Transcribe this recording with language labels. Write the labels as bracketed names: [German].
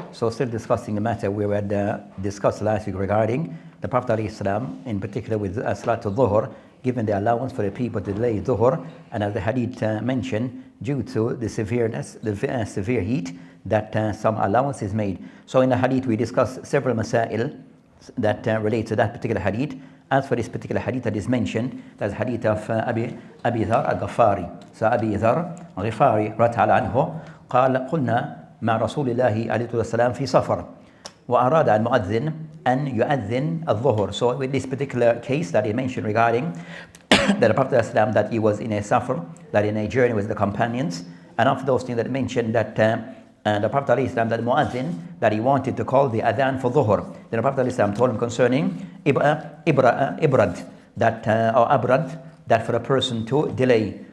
[English] So still discussing the matter we had discussed last week regarding the Prophet ﷺ, in particular with Salatul Dhuhr, given the allowance for the people to delay dhuhr, and as the hadith mentioned, due to the severeness, the severe heat, that some allowance is made. So in the hadith we discussed several masail that relate to that particular hadith. As for this particular hadith that is mentioned, that's hadith of Abi Dharr al-Ghifari. [Arabic] So Abi Dharr al-Ghifari radiyallahu anhu قال قلنا مع رسول الله عليه الصلاة والسلام في سفر وأراد المؤذن أن يؤذن الظهر. [English] So with this particular case that he mentioned regarding that the Prophet ﷺ, that he was in a safar, that in a journey with the companions, and after those things that he mentioned that the Prophet ﷺ, that muazzin, that he wanted to call the adhan for dhuhr. Then the Prophet ﷺ told him concerning ibrad, that or abrad, that for a person to delay.